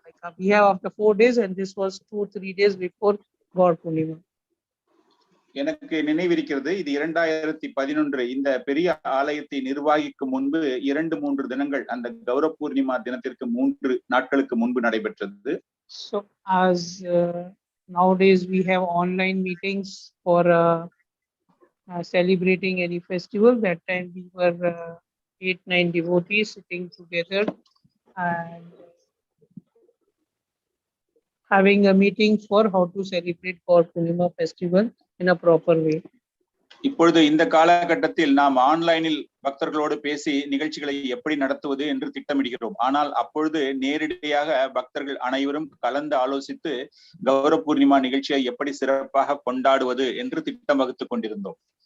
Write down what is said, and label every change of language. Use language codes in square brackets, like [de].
[en] Like we have after 4 days, and this was 2-3 days before Gaur Purnima. [ta] எனக்கு நினைவிருக்கிறது, இது 2011 இந்த பெரிய ஆலயத்தை நிர்வாகிக்கும் முன்பு 2-3 தினங்கள், அந்த கௌர பூர்ணிமா தினத்திற்கு 3 நாட்களுக்கு முன்பு நடைபெற்றது. [en] So as nowadays we have online meetings for celebrating any festival, that time we were 8-9 devotees sitting together and having a meeting for how to celebrate Gaur Purnima festival in a proper way. [ta] இப்பொழுது இந்த காலகட்டத்தில் நாம் ஆன்லைனில் பக்தர்களோடு பேசி நிகழ்ச்சிகளை எப்படி நடத்துவது என்று திட்டமிடுகிறோம். ஆனால் அப்பொழுது நேரடியாக பக்தர்கள் அனைவரும் கலந்து ஆலோசித்து கௌர பூர்ணிமா நிகழ்ச்சியை எப்படி சிறப்பாக கொண்டாடுவது என்று திட்டம் வகுத்துக் கொண்டிருந்தோம்.